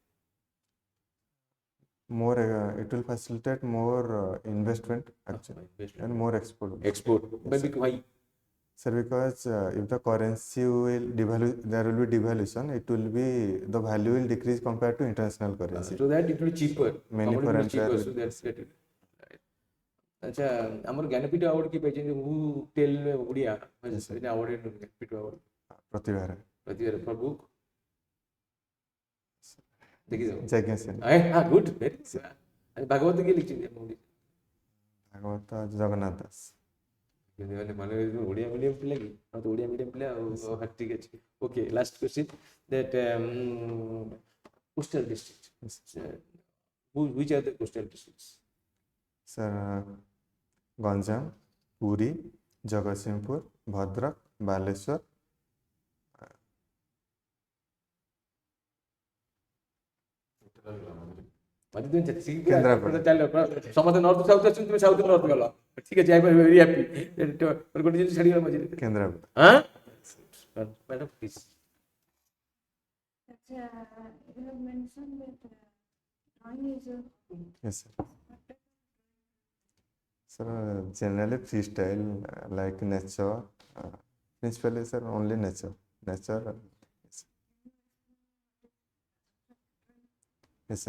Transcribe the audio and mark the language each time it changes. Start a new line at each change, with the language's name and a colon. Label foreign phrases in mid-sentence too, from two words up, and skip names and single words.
English: More it will facilitate more investment actually Investment. and more export. Export. Maybe why? Sir, because if the currency will devalue, there will be devaluation. It will be the value will decrease compared to international currency. So that it will be cheaper. Many Commodity will foreign be cheaper. players So will- that's that.
Odia: अच्छा ଆମର ଜ୍ଞାନପୀଠ ଆୱାର୍ଡ କି ପାଇଛନ୍ତି
English: who tell
Odia: ଓଡ଼ିଆ ଆୱାର୍ଡ ଜ୍ଞାନପୀଠ ଆୱାର୍ଡ ପ୍ରତିଭା ରାୟ ପ୍ରତିଭାର
English: for book
Odia: ଦେଖିଦେବ ଯଜ୍ଞ ସେନ ହଁ
English: good very
Odia: ଭାଗବତ କିଏ ଲିଖିଛନ୍ତି ଆମ ଓଡ଼ିଆ ଭାଗବତ ଜଗନ୍ନାଥ ଦାସ ମାନେ ମାନେ ଓଡ଼ିଆ ମିଡ଼ିୟମ୍ ପିଲା କି ହଁ ତ ଓଡ଼ିଆ ମିଡ଼ିୟମ୍ ପିଲା ଆଉ ଠିକ୍ ଅଛି
English: okay last question that coastal district which are the coastal districts?
Odia: ସାର୍ ଗଞ୍ଜାମ ପୁରୀ ଜଗତସିଂହପୁର ଭଦ୍ରକ ବାଲେଶ୍ୱର କେନ୍ଦ୍ରାପଡ଼ା ଚାଲ ସମସ୍ତେ
English: north south
Odia: ଅଛନ୍ତି ତୁମେ
English: south north
Odia: ଗଲ ଠିକ୍ ଅଛି
English: I very happy
Odia: ଗୋଟେ ଜିନିଷ ଛାଡ଼ିଗଲା ମଝିରେ କେନ୍ଦ୍ରାପଡ଼ା ହଁ
English: madam please You have mentioned that drawing is a yes sir generally freestyle like nature principally sir only nature yes sir